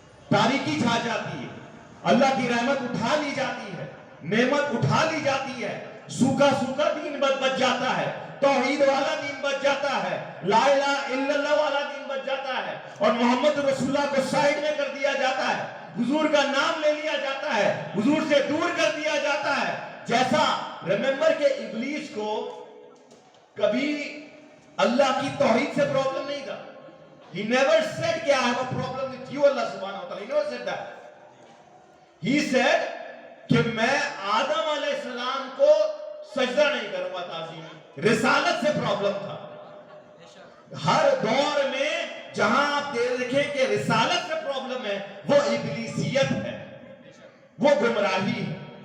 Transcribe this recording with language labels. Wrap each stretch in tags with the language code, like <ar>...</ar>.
<ur>تاریکی چھا جاتی ہے، اللہ کی رحمت اٹھا لی جاتی ہے، نعمت اٹھا لی جاتی ہے، سوکھا سوکھا دین بچ جاتا ہے، توحید والا دین بچ جاتا ہے، لا الہ الا اللہ والا دین بچ جاتا ہے، اور محمد رسول اللہ کو سائڈ میں کر دیا جاتا ہے، حضور کا نام لے لیا جاتا ہے، حضور سے دور کر دیا جاتا ہے. جیسا ریممبر کہ ابلیس کو کبھی اللہ کی توحید سے پرابلم نہیں تھا.</ur> <en>He never said کہ I have a problem with you Allah سبحانہ وتعالی. He never said that. He said</en> <ur>کہ میں آدم علیہ السلام کو سجدہ نہیں کروں گا تعظیم. رسالت سے پرابلم تھا. ہر دور میں جہاں آپ دیکھیں کہ رسالت سے پرابلم ہے وہ ابلیسیت ہے، وہ گمراہی ہے.</ur>